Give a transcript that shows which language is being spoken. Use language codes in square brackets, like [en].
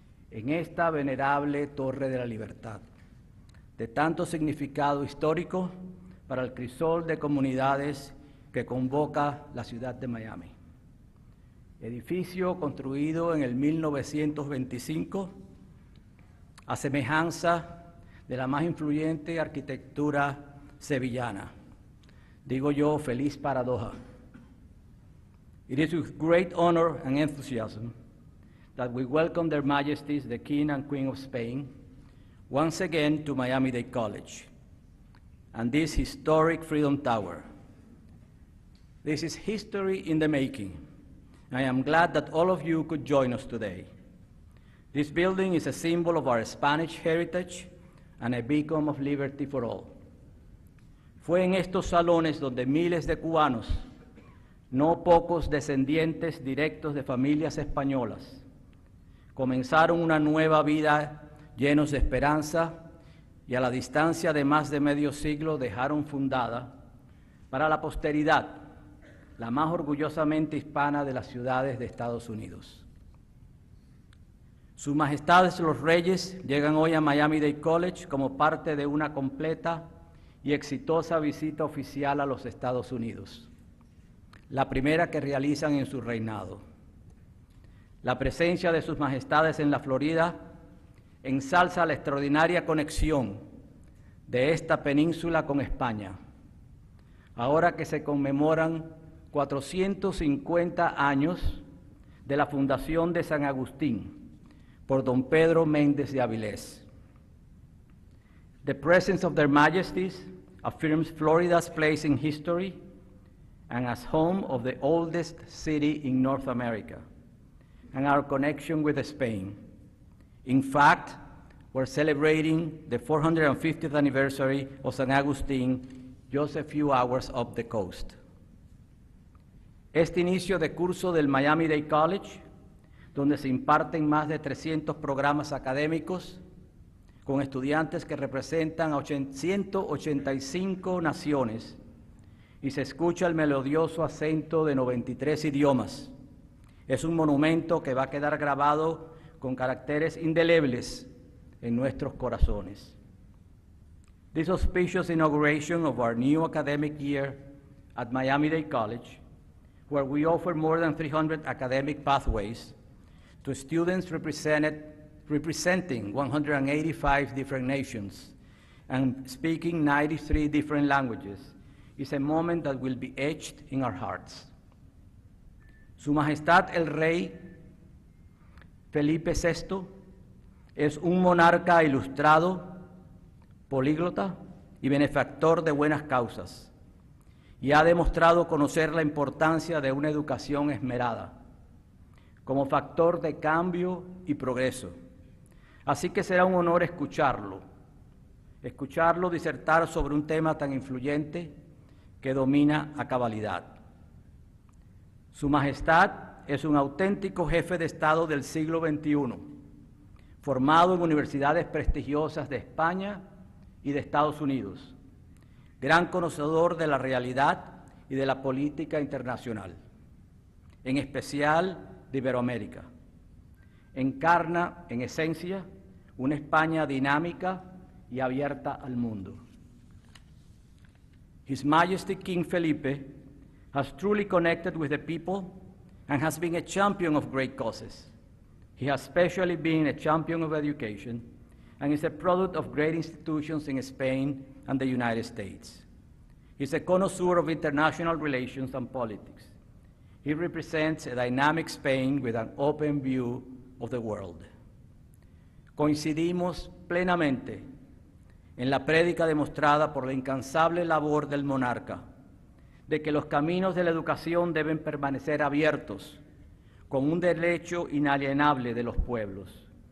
[es] En esta venerable Torre de la Libertad, de tanto significado histórico para el crisol de comunidades que convoca la ciudad de Miami. Edificio construido en el 1925, a semejanza de la más influyente arquitectura sevillana. Digo yo, feliz paradoja. [en] It is with great honor and enthusiasm that we welcome Their Majesties, the King and Queen of Spain, once again to Miami-Dade College, and this historic Freedom Tower. This is history in the making. I am glad that all of you could join us today. This building is a symbol of our Spanish heritage and a beacon of liberty for all. [es] Fue en estos salones donde miles de cubanos, no pocos descendientes directos de familias españolas, comenzaron una nueva vida llenos de esperanza y a la distancia de más de medio siglo dejaron fundada para la posteridad la más orgullosamente hispana de las ciudades de Estados Unidos. Sus Majestades los Reyes llegan hoy a Miami-Dade College como parte de una completa y exitosa visita oficial a los Estados Unidos, la primera que realizan en su reinado. La presencia de Sus Majestades en la Florida ensalza la extraordinaria conexión de esta península con España, ahora que se conmemoran 450 años de la fundación de San Agustín por don Pedro Méndez de Avilés. [en] The presence of Their Majesties affirms Florida's place in history and as home of the oldest city in North America, and our connection with Spain. In fact, we're celebrating the 450th anniversary of San Agustín just a few hours up the coast. [es] Este inicio de curso del Miami-Dade College, donde se imparten más de 300 programas académicos, con estudiantes que representan a 185 naciones, y se escucha el melodioso acento de 93 idiomas, Es un monumento que va a quedar grabado con caracteres indelebles en nuestros corazones. [en] This auspicious inauguration of our new academic year at Miami-Dade College, where we offer more than 300 academic pathways to students representing 185 different nations and speaking 93 different languages, is a moment that will be etched in our hearts. [es] Su Majestad el Rey Felipe VI es un monarca ilustrado, políglota y benefactor de buenas causas, y ha demostrado conocer la importancia de una educación esmerada como factor de cambio y progreso. Así que será un honor escucharlo disertar sobre un tema tan influyente que domina a cabalidad. Su Majestad es un auténtico jefe de Estado del siglo XXI, formado en universidades prestigiosas de España y de Estados Unidos, gran conocedor de la realidad y de la política internacional, en especial de Iberoamérica. Encarna, en esencia, una España dinámica y abierta al mundo. [en] His Majesty King Felipe has truly connected with the people and has been a champion of great causes. He has especially been a champion of education and is a product of great institutions in Spain and the United States. He's a connoisseur of international relations and politics. He represents a dynamic Spain with an open view of the world. [es] Coincidimos plenamente en la prédica demostrada por la incansable labor del monarca, de que los caminos de la educación deben permanecer abiertos, con un derecho inalienable de los pueblos.